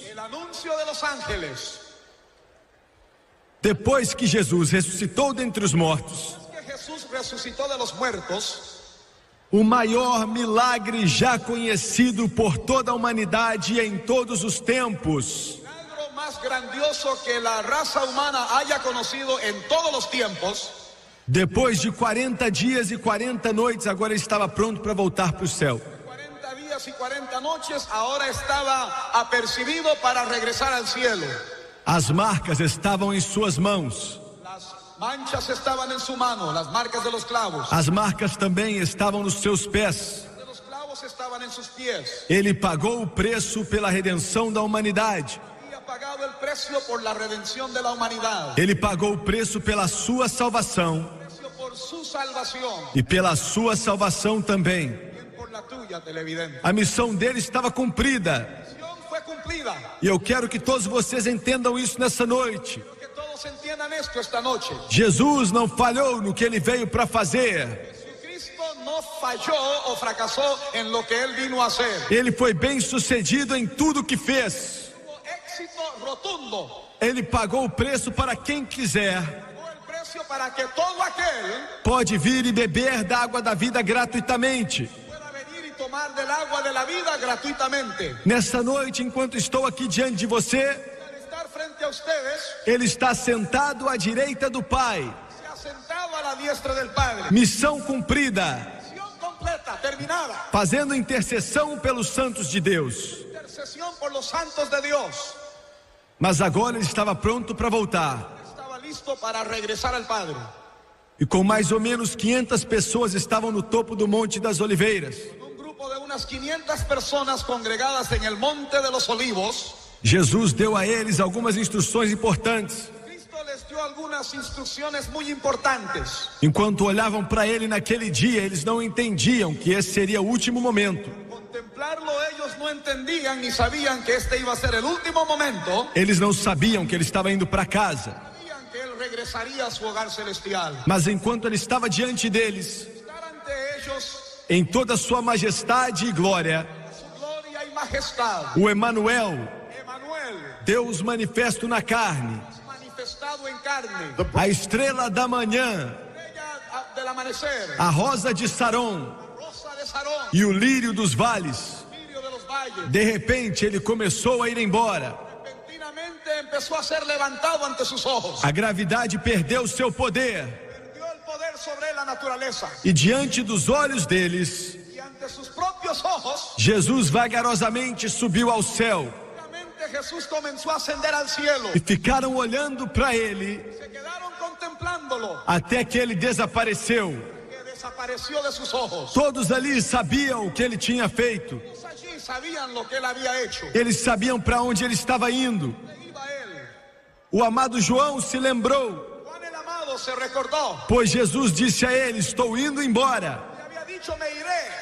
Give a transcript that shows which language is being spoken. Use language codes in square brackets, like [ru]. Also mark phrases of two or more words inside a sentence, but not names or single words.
[es] El anuncio de los ángeles. [pt] Depois que Jesus ressuscitou dentre os mortos, [es] Que Jesús resucitó de los muertos, [pt] o maior milagre já conhecido por toda a humanidade em todos os tempos. [es] milagro más grandioso que la raza humana haya conocido en todos los tiempos. [pt] Depois de 40 dias e 40 noites, agora ele estava pronto para voltar para o céu. [es] 40 días y 40 noches, ahora estaba apercibido para regresar al cielo. [pt] As marcas estavam em suas mãos. [es] Las manchas estaban en su mano, las marcas de los clavos. [pt] As marcas também estavam nos seus pés. [es] De los clavos estaban en sus pies. [pt] Ele pagou o preço pela redenção da humanidade. [es] Había pagado el precio por la redención de la humanidad. [pt] Ele pagou o preço pela sua salvação [es] Precio por su salvación. [pt] e pela sua salvação também. [es] También por la tuya, televidente. [pt] A missão dele estava cumprida. [es] La misión fue cumplida. [pt] E eu quero que todos vocês entendam isso nessa noite. [es] Quiero que todos entiendan esto esta noche. [pt] Jesus não falhou no que ele veio para fazer. [es] Jesucristo no falló o fracasó en lo que él vino a hacer. [pt] Ele foi bem sucedido em tudo que fez. [es] Tuvo éxito rotundo. [pt] Ele pagou o preço para quem quiser. [es] Pagó el precio para que todo aquel [pt] Pode vir e beber da água da vida gratuitamente. [es] pueda venir y tomar del agua de la vida gratuitamente. [pt] Nessa noite, enquanto estou aqui diante de você, [es] Al estar frente a ustedes, [pt] ele está sentado à direita do Pai. [es] se ha sentado a la diestra del Padre. [pt] Missão cumprida, [es] Misión completa, terminada. [pt] fazendo intercessão pelos santos de Deus. [es] Intercesión por los santos de Dios. [pt] Mas agora ele estava pronto para voltar. [es] Estaba listo para regresar al Padre. [pt] E com mais ou menos 500 pessoas estavam no topo do Monte das Oliveiras. [es] Un grupo de unas 500 personas congregadas en el Monte de los Olivos. [pt] Jesus deu a eles algumas instruções importantes. [es] Cristo les dio algunas instrucciones muy importantes. [pt] Enquanto olhavam para ele naquele dia, eles não entendiam que esse seria o último momento. [es] Contemplarlo ellos no entendían ni sabían que este iba a ser el último momento. [pt] Eles não sabiam que ele estava indo para casa. [es] Sabían que él regresaría a su hogar celestial. [pt] Mas enquanto ele estava diante deles, [es] Estar ante ellos, [pt] em toda a sua majestade e glória, [es] su gloria y majestad. [pt] o Emanuel, [es] Emanuel, [pt] Deus manifesto na carne, [es] manifestado en carne. [pt] a estrela da manhã, [es] Estrella del amanecer. [pt] a rosa de Saron [es] Rosa de Sarón. [pt] e o lírio dos vales. [es] Lirio de los valles. [pt] De repente ele começou a ir embora. [es] Repentinamente empezó a ser levantado ante sus ojos. [pt] A gravidade perdeu seu poder [es] Perdió el poder sobre la naturaleza. [pt] e diante dos olhos deles, [es] Y ante sus propios ojos, [pt] Jesus vagarosamente subiu ao céu [es] realmente Jesús comenzó a ascender al cielo. [pt] e ficaram olhando para ele [es] Se quedaron contemplándolo, [pt] até que ele desapareceu. [es] que desapareció de sus ojos. [pt] Todos ali sabiam o que ele tinha feito. [es] Todos allí sabían lo que él había hecho. [pt] Eles sabiam para onde ele estava indo. [es] ¿Dónde iba él? [pt] O amado João se lembrou, [es] Juan el amado se recordó. [pt] pois Jesus disse a ele: estou indo embora. [es] Le había dicho, me iré.